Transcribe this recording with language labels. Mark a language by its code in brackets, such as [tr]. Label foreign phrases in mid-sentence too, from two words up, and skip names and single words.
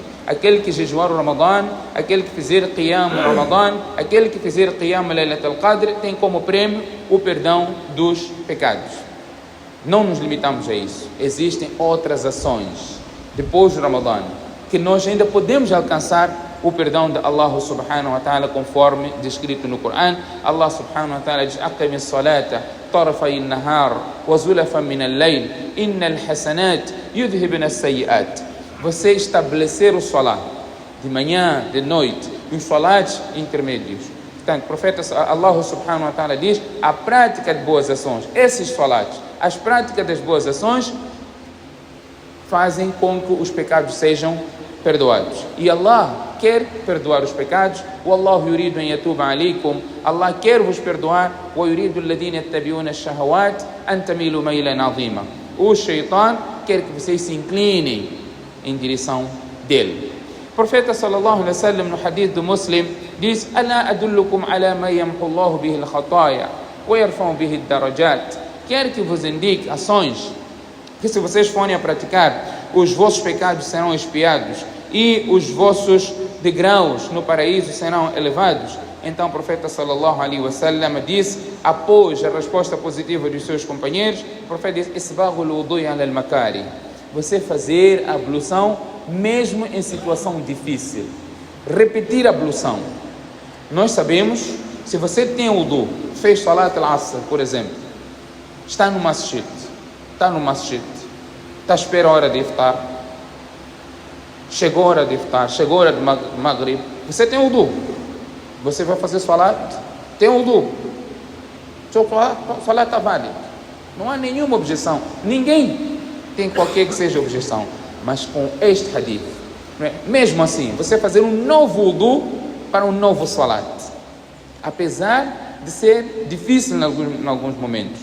[pt] Aquele que jejuar o Ramadã, aquele que fizer [ar] قيام رمضان, [pt] aquele que fizer [ar] قيام ليلة القدر, [pt] tem como prêmio o perdão dos pecados. Não nos limitamos a isso. Existem outras ações depois do Ramadã que nós ainda podemos alcançar o perdão de [ar] الله سبحانه وتعالى, [pt] conforme descrito no Corão. [ar] الله سبحانه وتعالى diz: أقم الصلاة طرفي النهار وزلفا من الليل إن الحسنات يذهبن السيئات. [pt] Você estabelecer o salat de manhã, de noite, e os salats intermédios. Portanto, o profeta [ar] الله سبحانه وتعالى [pt] diz: a prática de boas ações, esses salats, as práticas das boas ações fazem com que os pecados sejam perdoados. E Allah quer perdoar os pecados. [ar] والله يريد أن يتوب عليكم. [pt] Allah quer vos perdoar. [ar] ويريد الذين يتبعون الشهوات أن تميلوا ميلا عظيما. [pt] O Shaitan quer que vocês se inclinem em direção dele. O profeta [ar] صلى الله عليه وسلم [pt] no hadith do Muslim diz: [ar] ألا أدلكم على ما يمحو الله به الخطايا ويرفع به الدرجات. [pt] Quer que vos indique ações que, se vocês forem a praticar, os vossos pecados serão expiados e os vossos degraus no paraíso serão elevados. Então o profeta [ar] صلى الله عليه وسلم [pt] disse, após a resposta positiva dos seus companheiros, o profeta disse, [ar] إسباغ الوضوء على المكاره, [pt] você fazer a ablução mesmo em situação difícil, repetir a ablução. Nós sabemos, se você tem wudu, fez [ar] صلاة العصر, [pt] por exemplo, está no masjid, está à espera a hora de iftar, chegou a hora de iftar, chegou a hora de maghrib, você tem wudu, você vai fazer salat, tem wudu, salat está válido, não há nenhuma objeção, ninguém tem qualquer que seja objeção, mas com este hadith, mesmo assim, você fazer um novo wudu para um novo salat, apesar de ser difícil em alguns momentos.